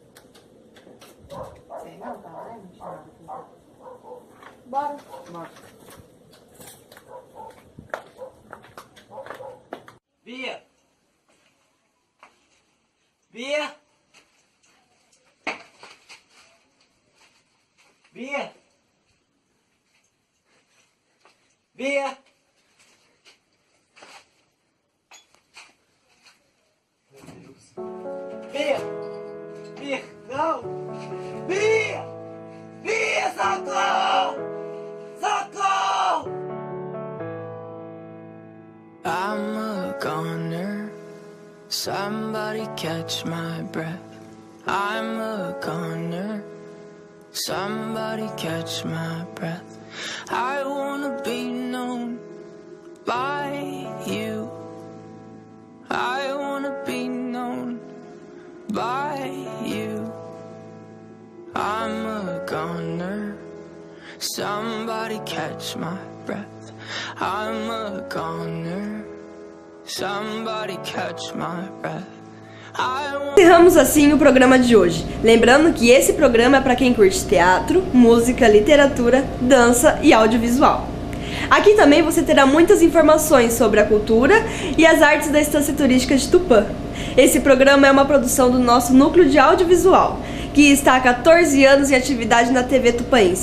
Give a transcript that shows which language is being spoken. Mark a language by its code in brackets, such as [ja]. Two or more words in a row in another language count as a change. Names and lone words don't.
[pt] Sei não, tá lá, não tinha nada. Bora. Bora. Bia! Bia! Bia! Bia! Bia! Bia! Não! Bia! Bia, socorro! Socorro! [en] I'm a goner. Somebody catch my breath. I'm a goner. Somebody catch my breath. I wanna be known by you. I wanna be known by you. I'm a goner. Somebody catch my breath. I'm a goner. Somebody catch my breath. [pt] Encerramos assim o programa de hoje. Lembrando que esse programa é para quem curte teatro, música, literatura, dança e audiovisual. Aqui também você terá muitas informações sobre a cultura e as artes da Estância Turística de Tupã. Esse programa é uma produção do nosso núcleo de audiovisual, que está há 14 anos em atividade na TV Tupaense.